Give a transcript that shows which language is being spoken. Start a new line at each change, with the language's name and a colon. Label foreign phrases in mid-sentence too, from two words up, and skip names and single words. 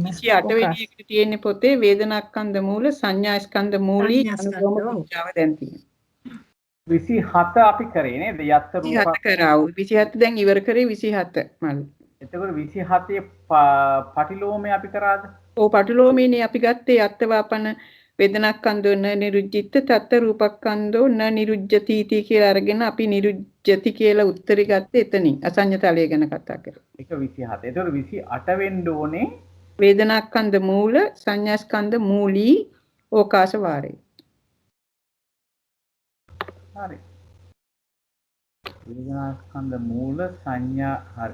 Sinhala: 28 වෙනි එකට තියෙන පොතේ වේදනාස්කන්ධ මූල සංඥාස්කන්ධ මූලී අනුලෝම පුච්චාව දැන් තියෙනවා. 27 අපි කරේ නේද?
Pali: යත්ත රූප
Sinhala: 27 කරා. 27 දැන් ඉවර කරේ 27 මල්. එතකොට 27 පටිලෝමේ අපි කරාද? ඔව් පටිලෝමේනේ අපි ගත්තේ
Pali: යත්ත වාපන වේදනාස්කන්ධෝ න නිරුද්ධිත තත්ත රූපස්කන්ධෝ න නිරුද්ධති
Sinhala: කියලා අරගෙන අපි නිරුද්ධති කියලා උත්තරي ගත්තේ එතනින් අසඤ්ඤ තලය ගැන කතා කරා. ඒක 27. එතකොට 28 වෙන්න ඕනේ වේදනාස්කන්ධ මූල සංඥාස්කන්ධ මූලී ඕකාස වාරේ. හරි. වේදනාස්කන්ධ මූල සංඥා හරි.